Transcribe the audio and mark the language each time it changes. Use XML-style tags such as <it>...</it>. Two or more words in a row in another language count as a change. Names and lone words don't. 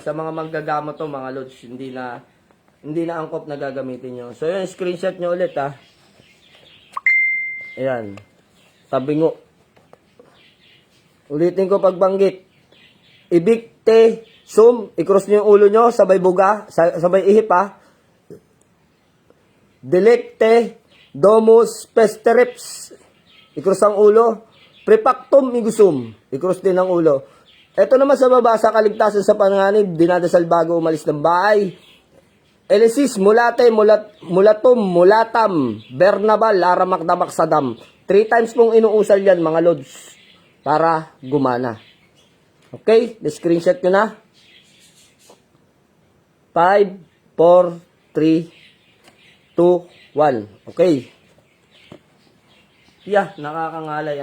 <tl>Sa mga manggagamot to, mga lods, hindi na angkop na gagamitin nyo. So, yun, screenshot nyo ulit, Ayan. Tabingo. Ulitin ko pagbanggit.</tl> <la>Ibikte, sum,</la> <tl>i-cross nyo yung ulo nyo, sabay buga, sabay ihip</tl> <la>Delecte, domus, pestereps,</la> <tl>i-cross ang ulo.</tl> <la>Prepactum igusum,</la> <tl>i-cross din ang ulo. Ito naman sa baba, sa kaligtasan sa panganib, dinadasal bago umalis ng bahay.</tl> <la>Elesis, mulate, mulatum, mulatam, Bernabal, aramak damak sadam.</la> <tl>3 times pong inuusal yan mga lods, para gumana. Okay, screenshot nyo na. 5, 4, 3, 2, 1. Okay. Yeah, nakakangalay.</tl>